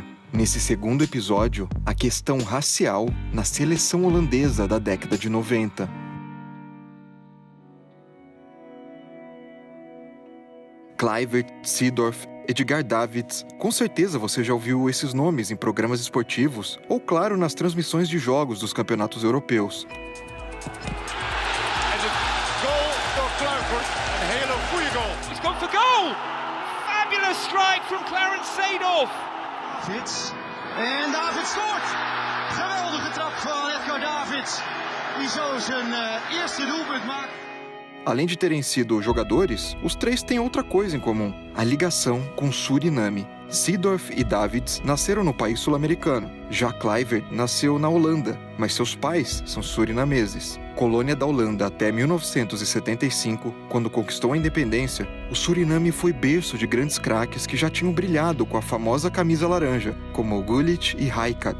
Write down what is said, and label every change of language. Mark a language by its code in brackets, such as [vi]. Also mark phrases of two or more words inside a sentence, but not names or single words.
[pt] Nesse segundo episódio, a questão racial na seleção holandesa da década de 90. Kluivert, Seedorf, Edgar Davids, com certeza você já ouviu esses nomes em programas esportivos ou, claro, nas transmissões de jogos dos campeonatos europeus. [nl] En Davids scoort! Geweldige trap van Edgar Davids, die zo zijn eerste doelpunt maakt. [pt] Além de terem sido jogadores, os três têm outra coisa em comum: a ligação com Suriname. Seedorf e Davids nasceram no país sul-americano. Já Kluivert nasceu na Holanda, mas seus pais são surinameses. Colônia da Holanda até 1975, quando conquistou a independência, o Suriname foi berço de grandes craques que já tinham brilhado com a famosa camisa laranja, como Gullit e Rijkaard.